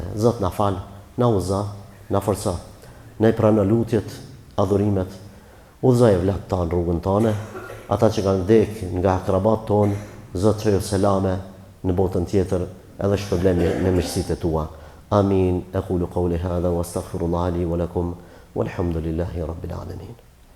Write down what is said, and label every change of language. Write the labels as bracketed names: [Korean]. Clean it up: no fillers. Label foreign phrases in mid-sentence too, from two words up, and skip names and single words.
[Albanian] Zot na fal, na uza, na forca. Ne pranë lutjet, adhurimet, udhëzoj vlat tan rrugën tonë, ata që kanë vdek nga akrabat tonë, Zot çojë selame në botën tjetër, edhe shpërblemi me mirësitë tua. Amin. [Arabic] أقول قولي هذا وأستغفر الله لي ولكم والحمد لله رب العالمين.